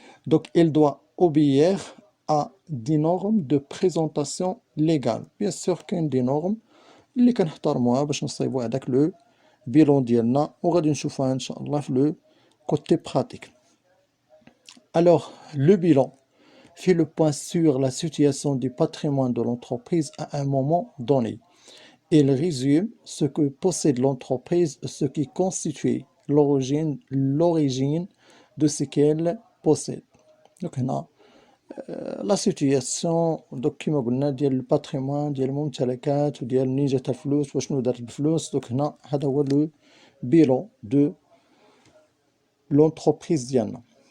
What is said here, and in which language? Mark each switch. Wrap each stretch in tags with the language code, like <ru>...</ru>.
<fr>Donc elle doit obéir à des normes de présentation légale.</fr> <ar>Bien sûr كاين</ar> <fr>des normes</fr> <ar>اللي كنحترموها باش نصايبوا هذاك لو بيلون ديالنا وغادي نشوفوها ان شاء الله في لو كوتي براتيك.</ar> <fr>Alors le bilan fait le point sur la situation du patrimoine de l'entreprise à un moment donné. Il résume ce que possède l'entreprise, ce qui constitue l'origine de ce qu'elle possède.</fr> <ar>Donc, هنا</ar> <fr>la situation</fr> <ar>donc كما قلنا ديال الباتريمون ديال الممتلكات وديال منين جات الفلوس وشنو دارت بالفلوس. donc هنا هذا هو لو</ar> <fr>bilan de l'entreprise</fr> <ar>ديالنا.</ar>